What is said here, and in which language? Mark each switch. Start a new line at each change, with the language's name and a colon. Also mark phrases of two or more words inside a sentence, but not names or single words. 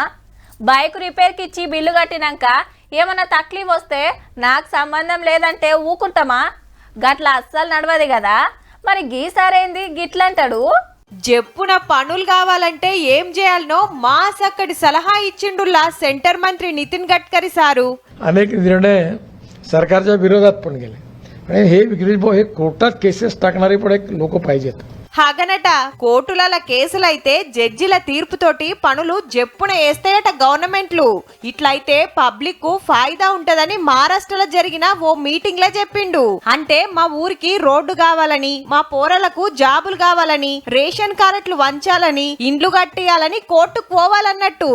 Telugu: బైక్ రిపేర్కి ఇచ్చి బిల్లు కట్టినాక ఏమన్నా తక్లీఫ్ వస్తే నాకు సంబంధం లేదంటే ఊకుంటామా? గట్లా అస్సలు నడవదు కదా. మరి గీసారేంది గిట్లంటాడు? జప్పున పనులు కావాలంటే ఏం చేయాలనో మా సక్కడి సలహా ఇచ్చిండుల్లా సెంటర్ మంత్రి नितिन गडकरी सारू.
Marathi: अनेक निर्णय सरकारच्या विरोधात पण गेले आणि हे विक्री हे कोर्टात केसेस टाकणारे पण एक लोक पाहिजेत.
Telugu: హగనట కోర్టుల కేసులైతే జడ్జిల తీర్పుతోటి పనులు జప్పున వేస్తాయట గవర్నమెంట్లు. ఇట్లయితే పబ్లిక్ కు ఫాయిదా ఉంటదని మహారాష్ట్రలో జరిగిన ఓ మీటింగ్ లో చెప్పిండు. అంటే మా ఊరికి రోడ్డు కావాలని, మా పోరలకు జాబులు కావాలని, రేషన్ కార్డులు వంచాలని, ఇండ్లు కట్టియాలని కోర్టుకు పోవాలన్నట్టు.